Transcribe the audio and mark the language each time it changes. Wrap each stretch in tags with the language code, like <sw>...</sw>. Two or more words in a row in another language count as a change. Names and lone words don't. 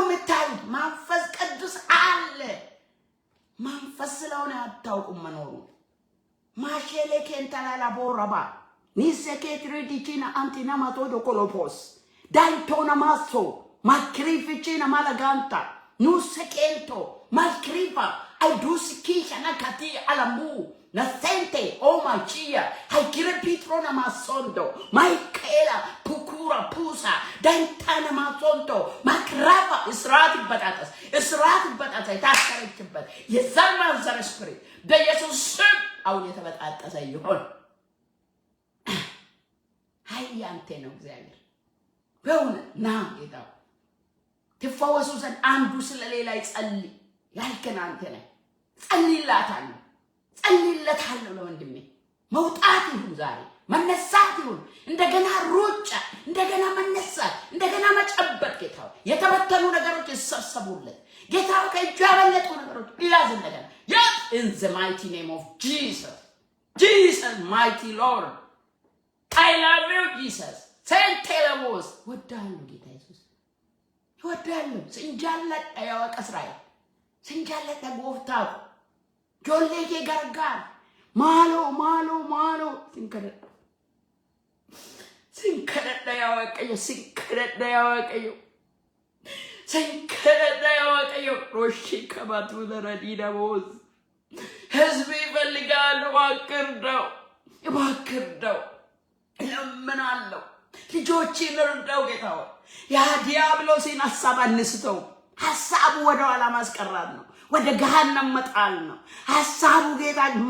<am>የምታዩት። መንፈስ ቅዱስ አለ። መንፈስ ስለሆነ አታውቁም መኖሩን። ማሼሌ ኬንታላላ ቦራባ ኒሴኬትሪዲቺና አንቲና ማቶዶ ኮሎፖስ ዳይቶና ማሶ ማክሪፊቺና ማላጋንታ ኑሴኬንቶ ማክሪፋ አይዱስኪሻ ናካቲ አላሙ nascente o magia hai kirepitro na masondo maikela pukura pusa dantana masondo makrava israt batatas ታስከረችበት የዘርማን ዘር ስፕሪት በኢየሱስ ስም አሁን የተበጣጠሰ ይሁን። ኃይል ያንተ ነው እግዚአብሔር። በእውነት ና ጌታ ትፈወሱ ዘንድ አንዱ ስለሌላ ይጸልይ ያልከን አንተ ነህ። ጸልይላታለሁ ጸልይለታለሁ ለወንድሜ መውጣት ይሁን ዛሬ መነሳት ይሁን እንደገና ሩጫ እንደገና መነሳት እንደገና መጨበጥ ጌታው የተበተኑ ነገሮች ይሰብሰቡለት ጌታው ከእጁ ያመለጡ ነገሮች ይያዝ እንደገና</am> <en>yes in the mighty name of Jesus mighty Lord I love you Jesus saint telemos</en> <am>ወዳለሁ ጌታ ኢየሱስ ወዳለሁ ስንጃለጥ ያወቀ እስራኤል ስንጃለጥ ጎፍታው ጆሌጌ ጋርጋር ማሎ ሲንከረዳ ያወቀየው ሮሺ ከባቱ ለረዲዳ ቦዝ ህዝብ ይፈልጋል። እባክርዳው እለምናለሁ። ልጆችን እርዳው ጌታው። ያ ዲያብሎስን ሐሳብ አንስተው ሐሳቡ ወደ ኋላ ማስቀራት ነው። ወደ ገሃነም መጣል ነው ሐሳቡ። ጌታ</am>